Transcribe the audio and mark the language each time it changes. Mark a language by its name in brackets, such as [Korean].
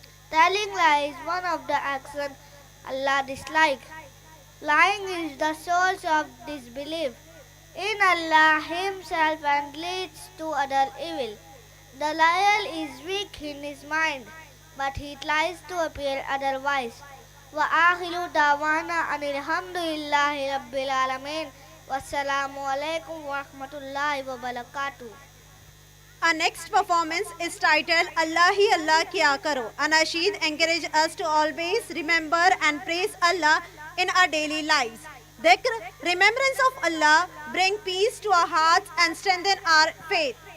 [English] Telling lies is one of the actions Allah dislikes. Lying is the source of disbelief in Allah Himself and leads to other evil. The liar is weak in his mind, but he tries to appear otherwise. [Arabic] وآخر دعوانا أن الحمد لله رب العالمين والسلام عليكم ورحمة الله وبركاته. [English] Our next performance is titled Allah Hi Allah Kya Karo. Anasheed encourages us to always remember and praise Allah in our daily lives. Dhikr, remembrance of Allah, bring peace to our hearts and strengthen our faith.